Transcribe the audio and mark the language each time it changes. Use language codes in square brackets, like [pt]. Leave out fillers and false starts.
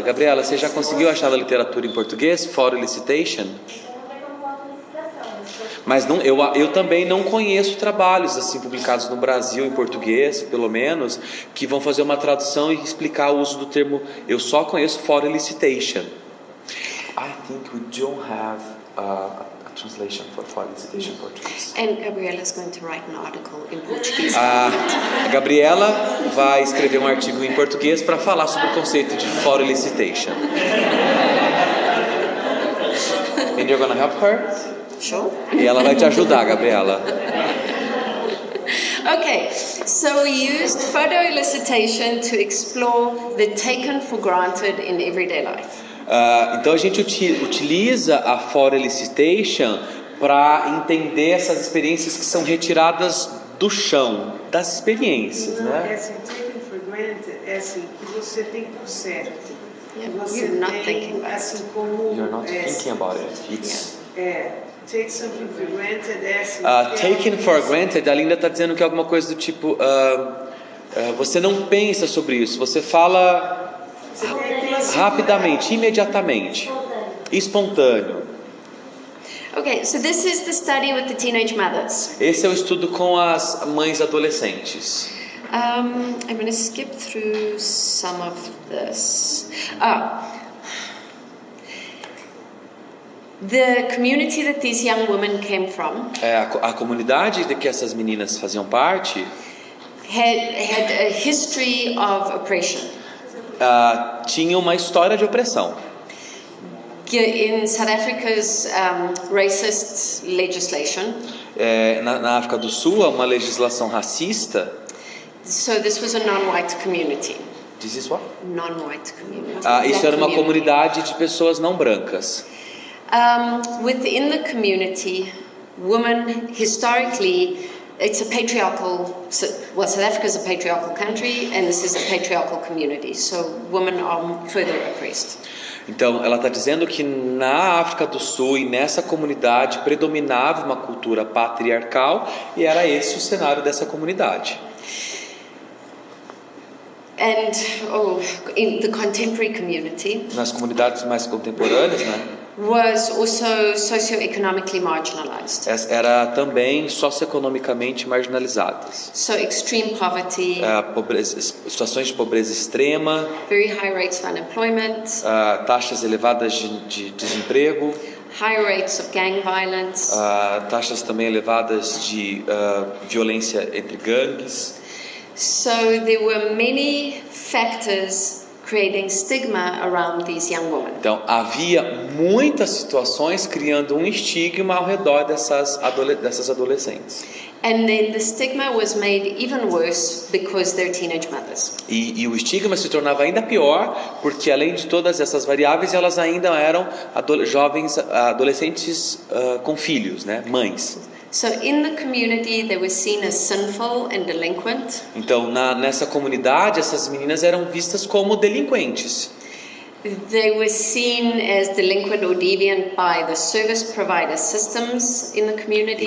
[pt] Gabriela, você já conseguiu achar a literatura em português? Photo elicitation? Mas não, eu também não conheço trabalhos assim publicados no Brasil em português, pelo menos, que vão fazer uma tradução e explicar o uso do termo. Eu só conheço photo elicitation. [en] I think we don't have a translation for photo elicitation in Portuguese. And Gabriela is going to write an article in Portuguese. [pt] A Gabriela vai escrever um artigo em português para falar sobre o conceito de photo elicitation. [en] And you're gonna help her? Sure. [pt] E ela vai te ajudar, Gabriela. [en] Okay, so we used photo elicitation to explore the taken for granted in everyday life. [pt] Então a gente utiliza a photo elicitation para entender essas experiências que são retiradas do chão, das experiências, Não, né? é assim, [en] taken for granted, [pt] é assim, que você tem por certo. [en] Yeah, [pt] Você [en] you're not [pt] tem, [en] thinking about it. [pt] assim como... [en] You're not thinking about it. It's take something for granted, [pt] é assim... [en] taken for granted. [pt] A Linda está dizendo que é alguma coisa do tipo você não pensa sobre isso, você fala rapidamente, imediatamente, espontâneo. [en] Okay, so this is the study with the teenage mothers. [pt] Esse é o estudo com as mães adolescentes. [en] I'm going to skip through some of this. The community that these young women came from [pt] A comunidade de que essas meninas faziam parte [en] had a history of oppression. [pt] tinha uma história de opressão. [en] In South Africa's racist legislation, [pt] Na África do Sul, há uma legislação racista. [en] so this was a non-white community. This is what? Non-white community. [pt] Isso [en] Black [pt] era uma [en] community. [pt] comunidade de pessoas não brancas. [en] Within the community, women historically, it's a patriarchal. Well, South Africa is a patriarchal country, and this is a patriarchal community. So women are further oppressed. [pt] Então, ela está dizendo que na África do Sul e nessa comunidade predominava uma cultura patriarcal e era esse o cenário dessa comunidade. [en] And in the contemporary community, [pt] Nas comunidades mais contemporâneas, né? [en] was also socioeconomically marginalized. [pt] Era também socioeconomicamente marginalizadas. [en] So extreme poverty, [pt] Situações de pobreza extrema, [en] very high rates of unemployment, [pt] taxas elevadas de desemprego, [en] high rates of gang violence. [pt] taxas também elevadas de violência entre gangues. [en] So there were many factors creating stigma around these young women. [pt] Então havia muitas situações criando um estigma ao redor dessas adolescentes. [en] And then the stigma was made even worse because they're teenage mothers. [pt] E o estigma se tornava ainda pior porque além de todas essas variáveis elas ainda eram adolescentes com filhos, né, mães. [en] So in the community they were seen as sinful and delinquent. [pt] Então nessa comunidade essas meninas eram vistas como delinquentes. [en] They were seen as delinquent or deviant by the service provider systems in the community.